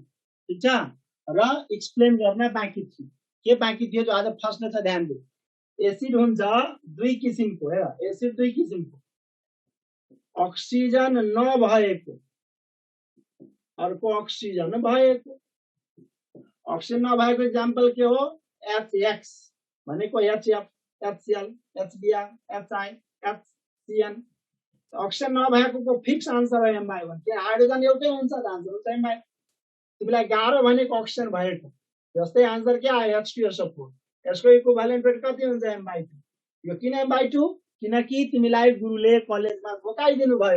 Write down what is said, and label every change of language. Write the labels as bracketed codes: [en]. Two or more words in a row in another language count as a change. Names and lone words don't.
[ne] ठीक छ, र एक्सप्लेन गर्न बाँकी थियो। के बाँकी थियो जो आज फर्स्ट छ, ध्यान दियो। एसिड हुन्छ दुई किसिमको, हेर एसिड दुई किसिमको, ऑक्सीजन नभएको, अर्को ऑक्सीजन भएको। ऑक्सीजन नभएको एक्जाम्पल के हो, HX भनेको HF, HCl, HBr, HI, HCN। ऑक्सीजन नभएको को [en] fix answer [ne] हो M/1। के हाइड्रोजन एउटै हुन्छ त आन्सर हुन्छ M/1। तिमीलाई गाह्रो भनेको ऑक्सीजन भएको, जस्तै आन्सर के आयो H2SO4। यसको [en] equivalent weight [ne] कति हुन्छ M/2। यो किन M/2, किनकि तिमीलाई गुरुले कलेजमा घोकाइदिनु भयो।